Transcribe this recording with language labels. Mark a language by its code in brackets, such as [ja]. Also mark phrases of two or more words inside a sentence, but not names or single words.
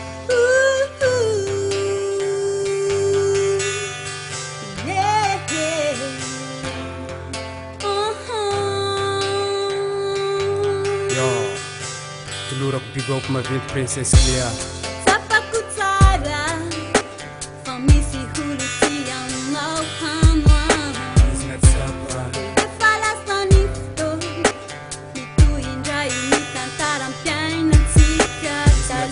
[mg] Ooh, ooh, yeah, yeah. Uh-huh. Yo, tolorako [en] big up [mg] maventy Princess Clea. Tsapako tsara, fa misy holo ty aminao hanoa. Izy na tsapa. Efa lasa ny fotoana, mitohy indray ny tantaram-piainantsika Izy na taloha.